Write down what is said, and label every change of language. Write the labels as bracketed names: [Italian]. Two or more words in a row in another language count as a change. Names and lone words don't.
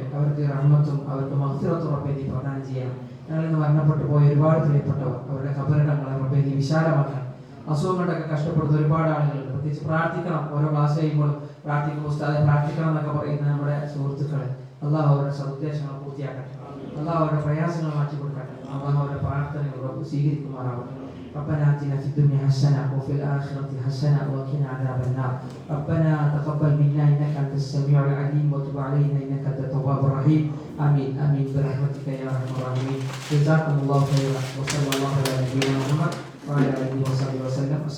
[Malayalam] അവർക്ക് റഹ്മത്തും അവർക്ക് മഗ്ഫിറത്തും റബ്ബേ നീ പ്രദാനം ചെയ്യണം. ഞങ്ങളിൽ നിന്ന് മരണപ്പെട്ടു പോയ ഒരുപാട് പ്രിയപ്പെട്ടവർ, അവരുടെ ഖബറിടങ്ങളെ റബ്ബേ നീ വിശാലമാക്കണം. അസുഖങ്ങളൊക്കെ കഷ്ടപ്പെടുന്ന ഒരുപാട് ആളുകളുണ്ട്. പ്രത്യേകിച്ച് പ്രാർത്ഥിക്കണം. ഓരോ ക്ലാസ് കഴിയുമ്പോൾ പ്രാർത്ഥിക്കുമ്പോൾ ഉസ്താദെ പ്രാർത്ഥിക്കണം എന്നൊക്കെ പറയുന്ന നമ്മുടെ സുഹൃത്തുക്കളെ അള്ളാഹു അവരുടെ സദുദ്ദേശങ്ങൾ പൂർത്തിയാക്കട്ടെ. അള്ളാഹു അവരുടെ പ്രയാസങ്ങൾ മാറ്റി കൊടുക്കട്ടെ. അള്ളാഹു അവരുടെ പ്രാർത്ഥനകൾ സ്വീകരിക്കുമാറാവട്ടെ. [Arabic] ربنا آتنا في الدنيا حسنة وفي الآخرة حسنة وقنا عذاب النار. ربنا تقبل منا إنك أنت السميع العليم وتب علينا إنك أنت التواب الرحيم. آمين آمين برحمتك يا أرحم الراحمين. جزاكم الله خيرا وصلى الله على نبينا محمد وعلى آله وصحبه وسلم.